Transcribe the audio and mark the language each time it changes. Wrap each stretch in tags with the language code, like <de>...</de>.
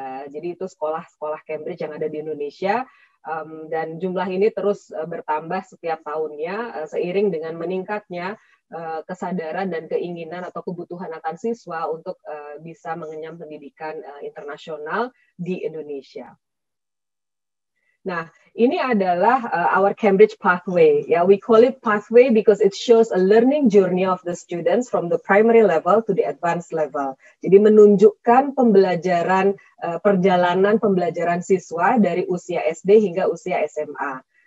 <id>Jadi itu sekolah-sekolah Cambridge yang ada di Indonesia, dan jumlah ini terus bertambah setiap tahunnya seiring dengan meningkatnya kesadaran dan keinginan atau kebutuhan akan siswa untuk bisa mengenyam pendidikan internasional di Indonesia. Nah, ini adalah</id> <en>our Cambridge pathway. Ya, we call it pathway because it shows a learning journey of the students from the primary level to the advanced level.</en> <id>Jadi menunjukkan pembelajaran perjalanan pembelajaran siswa dari usia SD hingga usia SMA.</id>